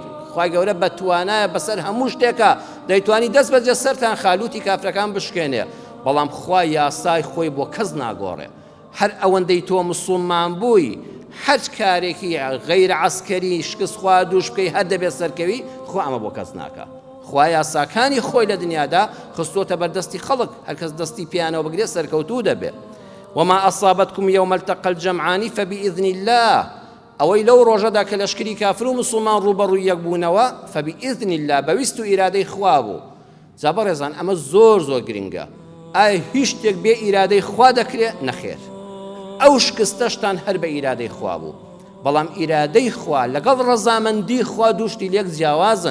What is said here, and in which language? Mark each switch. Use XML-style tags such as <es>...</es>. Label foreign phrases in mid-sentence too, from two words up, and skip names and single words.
<ckb>خوای گەورە بەتوانایە بەسەر هەموو شتێکە، دەیتوانی دەست بەجێ سەرتان خالوتی کافرەکان بشکێنێ، بەڵام خوا یاسای خۆی بۆ کەس ناگۆڕێ. هەر ئەوەندەی تۆ موسڵمان بووی، هەر کارێکی غەیر عەسکەری شکست خوا دووش بکەی هەر دەبێت سەرکەوی، خوا ئەمە بۆ کەس ناکە. خوا یاساکانی خۆی لە دنیادا خستۆتە بەردەستی خەڵک، هەر کەس دەستی پیانەوە بگرێ سەرکەوتوو دەبێت.</ckb> <ar>وما أصابتكم يوم التقى الجمعان فبإذن الله.</ar> <ckb>ئەوەی لەو ڕۆژەدا کە لەشکری کافر و موسڵمان ڕوبەڕووی یەک بوونەوە</ckb> <ar>فبإذن الله</ar> <ckb>بەویست و ئیرادەی خوا بوو. جا بەڕێزان ئەمە زۆر زۆر گرنگە. ئایا هیچ شتێک بێ ئیرادەی خوا دەکرێت؟ نەخێر. ئەو شکستەشتان هەر بە ئیرادەی خوا بوو، بەڵام ئیرادەی خوا لەگەڵ ڕەزامەندی خوا دووشتی لێک جیاوازن.</ckb>